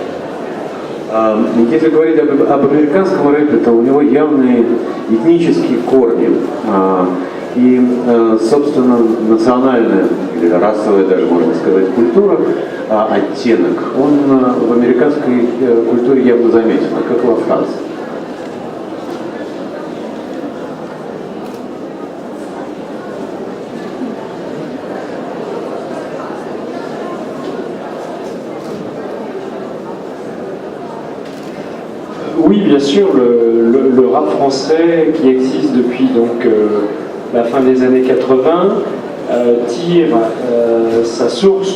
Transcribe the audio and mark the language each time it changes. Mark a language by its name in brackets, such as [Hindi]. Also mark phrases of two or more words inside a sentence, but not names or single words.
[Russian] Если говорить об американском рэпе, то у него явные этнические корни и, собственно, национальная или расовая даже, можно сказать, культура, оттенок, он в американской культуре явно заметен, как во Франции. [French] Oui, bien sûr, le rap français qui existe depuis donc la fin des années 80 tire sa source